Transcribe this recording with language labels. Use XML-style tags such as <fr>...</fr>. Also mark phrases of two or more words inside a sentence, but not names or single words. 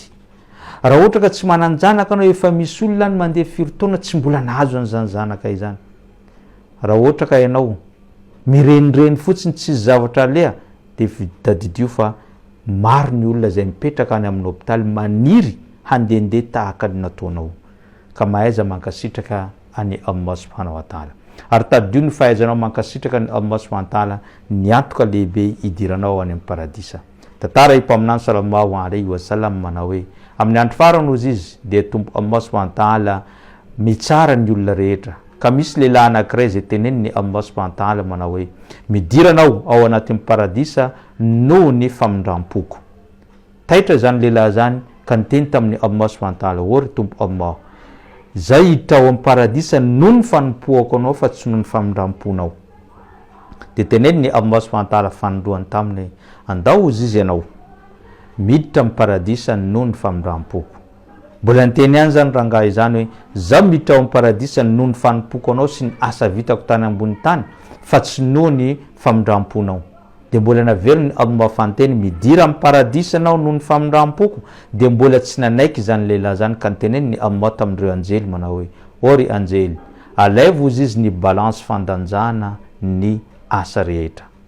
<mg>Raha ohatra ka tsy mananjanaka anao, efa misy olona ny mandeha 4 taona tsy mbola nahazo an'izany zanaka izany. Raha ohatra ka ianao mirenireny fotsiny tsy zavatra leha, de tadidio fa maro ny olona zay mipetraka any amin'ny hôpitaly maniry handehandeha tahaka ny nataonao. Ka mahaiza mankasitraka any Allah</mg> <ar>subhanahu wa ta'ala.</ar> <mg>Ary tadidio ny fahaizanao mankasitraka ny Allah</mg> <ar>subhanahu wa ta'ala</ar> <mg>ny antoka lehibe idiranao any amin'ny paradisa. Tantara i mpaminany</mg> <ar>sallallahu alaihi wasallam</ar> <mg>manao hoe amin'ny andro farany ozy izy dia tompo Allah subhanahu wa ta'ala mitsara ny olona rehetra. Ka misy lehilahy anankiray zay teneniny Allah</mg> <ar>subhanahu wa ta'ala</ar> <mg>manao hoe midiranao ao anatin'ny paradisa noho ny famindrampoko. Taitra zany lehilahy zany ka niteny tamin'ny Allah</mg> <ar>subhanahu wa ta'ala,</ar> <mg>ory tompo Allah, zay hiditra ao amin'ny paradisa noho ny fanompoako anao fa tsy noho ny famindramponao. De teneniny Allah</mg> <ar>subhanahu wa ta'ala</ar> <mg>fanondroany taminy, andao ozy izy ianao miditra amin'ny paradisa noho ny famindrampoko. Mbola niteny ihany zany rangahy izany hoe zaho miditra ao amin'ny paradisa noho ny fanompoko anao sy ny asa vitako tany ambony tany fa tsy noho ny famindramponao. De mbola navelony Allah fanteny midira amin'ny paradisa anao noho ny famindrampoko, de mbola tsy nanaiky zany lehilahy zany ka niteneniny Allah tamindreo anjely manao hoe ory anjely, alaivo ozy izy ny balance fandanjana ny asa rehetra.</mg>